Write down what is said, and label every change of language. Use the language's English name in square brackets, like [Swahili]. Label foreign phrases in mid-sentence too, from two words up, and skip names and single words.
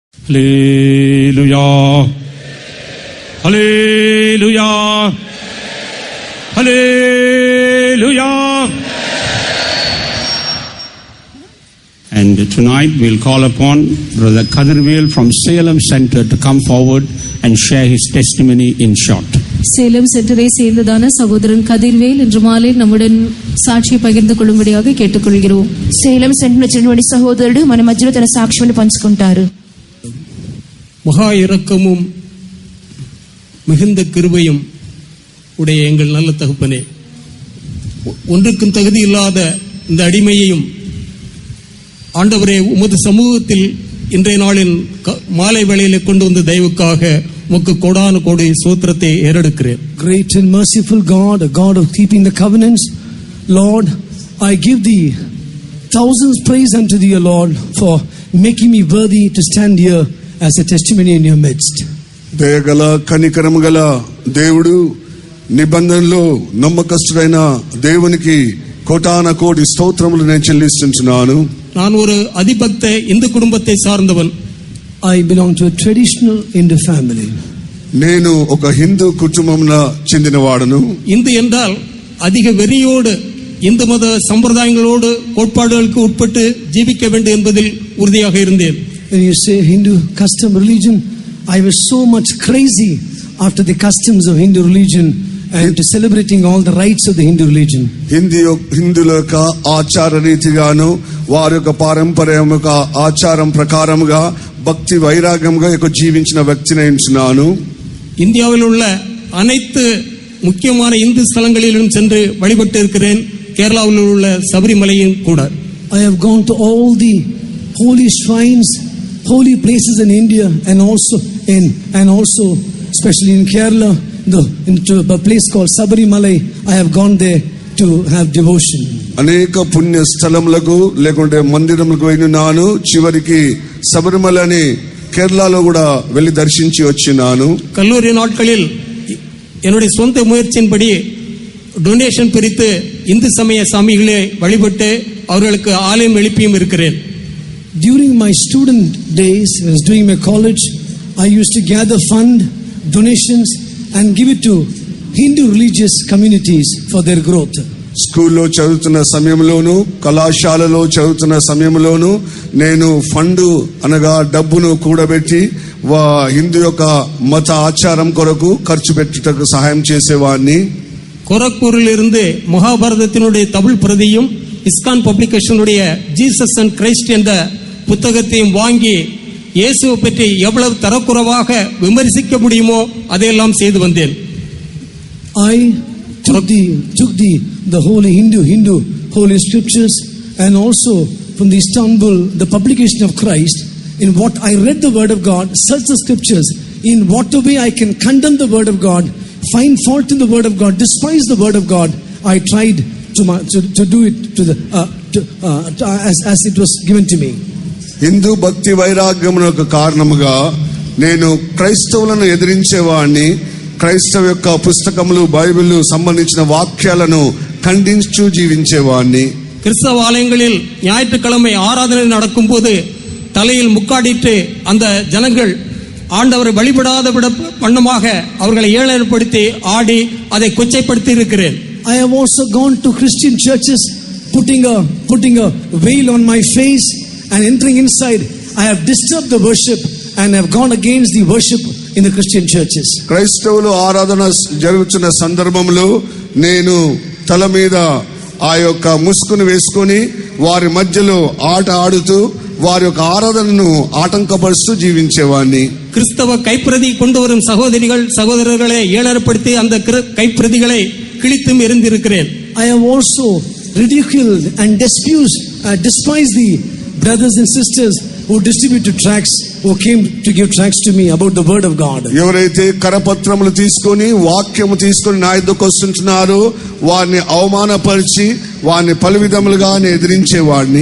[English] Hallelujah. Hallelujah. Hallelujah. And tonight we'll call upon Brother Kadirvel from Salem Center to come forward and share his testimony in short. [Tamil] சேலம் சென்டரை சேர்ந்ததான சகோதரன் கதிர்வேல் இன்று மாலை நம்முடன் சாட்சி பகிர்ந்து கொள்ளும்படியாக கேட்டுக்கொள்கிறோம். [Telugu] సేలం సెంటర్ చెందిన సహోదరుడు మన మధ్యలో తన సాక్ష్యాన్ని పంచుకుంటారు. [Tamil] மகா இரக்கமும் மிகுந்த கிருபையும் உடைய எங்கள் நல்ல தகப்பனே, ஒன்றுக்கும் தகுதி இல்லாத இந்த அடிமையையும் ஆண்டவரே உமது சமூகத்தில் இன்றைய நாளின் மாலை வேளையிலே கொண்டு வந்த தயவுக்காக உமக்கு கோடான கோடி ஸ்தோத்திரத்தை ஏறெடுக்கிறேன். [English] Great and merciful God, a God of keeping the covenants, Lord, I give thee thousands praise unto thee, O Lord, for making me worthy to stand here as a testimony in your midst. [Telugu] దయగల కనికరము గల దేవుడు, నిబంధనలో నమ్మకస్తుడైన దేవునికి కోటాన కోటి స్తోత్రములు నేను చెల్లిస్తున్నాను. [Tamil] நான் ஒரு அதிபக்த இந்து குடும்பத்தை சார்ந்தவன். [English] I belong to a traditional Hindu family. [Telugu] నేను ఒక హిందూ కుటుంబంలో చెందినవాడను. [Tamil] இந்து என்றால் அதிக வெறியோடு இந்து மத சம்பிரதாயங்களோடு கோட்பாடுகளுக்கு உட்பட்டு ஜீவிக்க வேண்டும் என்பதில் உறுதியாக இருந்தேன். [English] When you say Hindu custom religion, I was so much crazy after the customs of Hindu religion and to celebrating all the rites of the Hindu religion. [Telugu] హిందువుల యొక్క ఆచార రీతిగాను వారి యొక్క పారంపర్యముక ఆచారం ప్రకారముగా భక్తి వైరాగ్యముగా జీవించిన వ్యక్తిని ఎంచున్నాను. [Tamil] இந்தியாவில் உள்ள அனைத்து முக்கியமான இந்து ஸ்தலங்களிலும் சென்று வழிபட்டு இருக்கிறேன். கேரளாவில் உள்ள சபரிமலையும் கூட. [English] I have gone to all the holy shrines, holy places in India and also especially in Kerala, into a place called Sabarimalai. I have gone there to have devotion. [Telugu] అనేక పుణ్య స్థలములకు లేకుంటే మందిరములకు వెళ్ళినాను. చివరికి శబరిమలని కేరళలో కూడా వెళ్ళి దర్శించి వచ్చినాను. [Tamil] கல்லூரி நாட்களில் என்னுடைய சொந்த முயற்சியின்படி டொனேஷன் பிரித்து இந்து சமய சாமிகளை வழிபட்டு அவர்களுக்கு ஆலயம் எழுப்பியும் இருக்கிறேன். [English] During my student days, I was doing my college, I used to gather fund, donations and give it to Hindu religious communities for their growth. [Telugu] స్కూల్లో చదువుతున్న సమయంలోను కళాశాలలో చదువుతున్న సమయంలోను నేను ఫండ్ అనగా డబ్బును కూడబెట్టి హిందూ యొక్క మత ఆచారం కొరకు ఖర్చు పెట్టుటకు సహాయం చేసేవాడిని. [Tamil] கோரக்பூரில் இருந்து மகாபாரதத்தினுடைய தமிழ் பிரதியும் இஸ்கான் பப்ளிகேஷனுடைய ஜீசஸ் அண்ட் கிரைஸ்ட் என்ற புத்தகத்தையும் வாங்கி இயேசுவை பற்றி எவ்வளவு தரக்குறைவாக விமர்சிக்க முடியுமோ அதையெல்லாம் செய்து வந்தேன். [English] I took the holy Hindu holy scriptures and also from the Istanbul, the publication of Christ, in what I read the word of God, search the scriptures, in what way I can condemn the word of God, find fault in the word of God, despise the word of God. I tried to do it as it was given to me. [Telugu] హిందూ భక్తి వైరాగ్యమునకు కారణముగా నేను క్రైస్తవులను ఎదిరించేవాడిని. క్రైస్తవ యొక్క పుస్తకములు బైబిల్ సంబంధించిన వాక్యాలను ఖండించు జీవించేవాడిని. [Tamil] கிறிஸ்தவ ஆலயங்களில் ஞாயிற்றுக்கிழமை ஆராதனை நடக்கும் போது தலையில் முக்காடிட்டு அந்த ஜனங்கள் ஆண்டவரை வழிபடாத வண்ணமாக அவர்களை ஏளனப்படுத்தி ஆடி அதை கொச்சைப்படுத்தி இருக்கிறேன். [English] I have also gone to Christian churches putting a veil on my face and entering inside. I have disturbed the worship and have gone against the worship in the Christian churches. [Telugu] క్రైస్తవులు ఆరాధన జరుగుతున్న సందర్భంలో నేను తల మీద ఆ యొక్క ముసుగును వేసుకొని వారి మధ్యలో ఆట ఆడుతూ వారి యొక్క ఆరాధనను ఆటంకపరుస్తూ జీవించేవాడిని. [Tamil] கிறிஸ்தவ கைப்பிரதி கொண்டு வரும் சகோதரர்களை ஏளனப்படுத்தி அந்த கைப்பிரதிகளை கிழித்தும் எறிந்திருக்கிறேன். [English] I have also ridiculed and despised the brothers and sisters who distributed tracts, who came to give tracts to me about the word of God. [Telugu] ఎవరైతే కరపత్రములు తీసుకొని వాక్యము తీసుకొని నా యొద్దకు వస్తుంటున్నారో వారిని అవమానపరిచి వారిని పలు విధములుగా ఎదిరించేవాడిని.